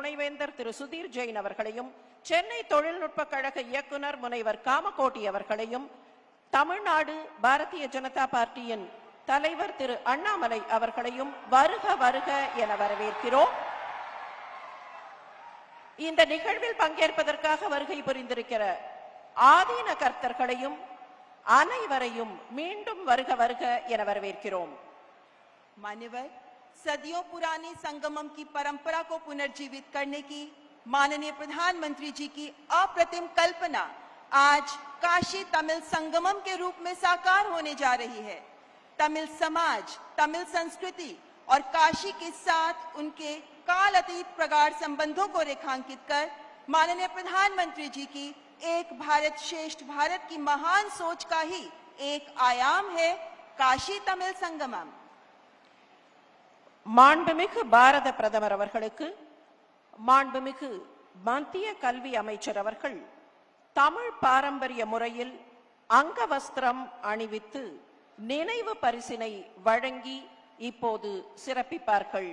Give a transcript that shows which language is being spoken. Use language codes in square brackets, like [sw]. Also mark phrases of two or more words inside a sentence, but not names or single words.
[ta] துணைவேந்தர் திரு சுதீர் ஜெயின் அவர்களையும், சென்னை தொழில்நுட்ப கழக இயக்குனர் முனைவர் காமகோட்டி அவர்களையும், தமிழ்நாடு பாரதிய ஜனதா பார்ட்டியின் தலைவர் திரு அண்ணாமலை அவர்களையும் வருக வருக என வரவேற்கிறோம். இந்த நிகழ்வில் பங்கேற்பதற்காக வருகை புரிந்திருக்கிற ஆதீன கர்த்தர்களையும் அனைவரையும் மீண்டும் வருக வருக என வரவேற்கிறோம். [hi] मान्यवर, सदियों पुरानी संगमम की परंपरा को पुनर्जीवित करने की माननीय प्रधानमंत्री जी की अप्रतिम कल्पना आज काशी तमिल संगमम के रूप में साकार होने जा रही है। तमिल समाज, तमिल संस्कृति और काशी के साथ उनके काल अतीत प्रगाढ़ संबंधों को रेखांकित कर माननीय प्रधानमंत्री जी की एक भारत श्रेष्ठ भारत की महान सोच का ही एक आयाम है काशी तमिल संगमम। [ta] மாண்புமிகு பாரத பிரதமர் அவர்களுக்கு மாண்புமிகு மத்திய கல்வி அமைச்சர் அவர்கள் தமிழ் பாரம்பரிய முறையில் அங்கவஸ்திரம் அணிவித்து நினைவு பரிசினை வழங்கி இப்போது சிறப்பிப்பார்கள்.